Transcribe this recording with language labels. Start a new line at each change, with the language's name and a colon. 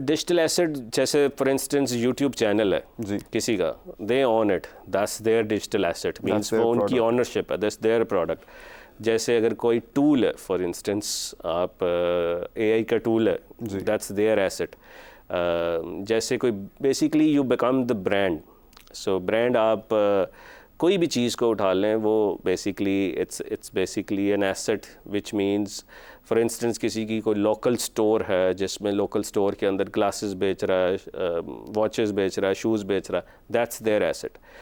English: digital asset جیسے for instance YouTube channel ہے کسی کا, they own it, that's their digital asset, means
Urdu: وہ ان کی اونرشپ ہے,
English: that's their product.
Urdu: جیسے اگر کوئی ٹول ہے, فار انسٹنس آپ AI کا ٹول ہے,
English: that's their asset.
Urdu: جیسے کوئی
English: Basically you become the brand.
Urdu: So brand آپ کوئی بھی چیز کو اٹھا لیں, وہ basically
English: it's basically an asset,
Urdu: which means for instance کسی کی کوئی لوکل سٹور ہے جس میں لوکل سٹور کے اندر گلاسز بیچ رہا ہے, واچز بیچ رہا ہے, شوز بیچ رہا ہے,
English: That's their asset.